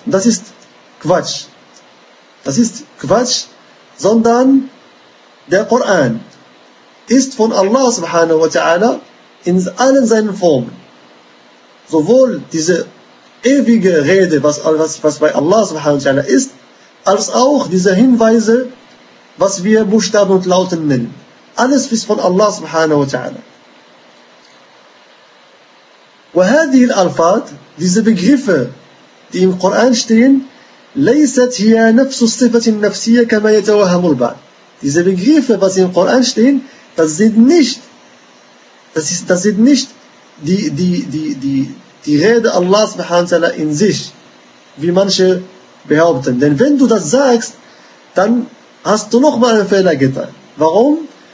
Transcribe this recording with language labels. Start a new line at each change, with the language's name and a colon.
German: Das ist Quatsch. Das ist Quatsch, sondern der Koran ist von Allah subhanahu wa ta'ala in allen seinen Formen. Sowohl diese ewige Rede, was bei Allah subhanahu wa ta'ala ist, als auch diese Hinweise, was wir Buchstaben und Lauten nennen. Alles ist von Allah subhanahu wa ta'ala.
Arabic: وهذه الألفاظ,
German: diese Begriffe, die im Koran stehen,
Arabic: ليست هي نفس الصفة النفسية كما يتوهم البعض.
German: Diese Begriffe, was im Koran stehen, das sind nicht die Rede Allah subhanahu wa ta'ala in sich, wie manche behaupten. Denn wenn du das sagst, dann hast du nochmal einen Fehler getan. Warum?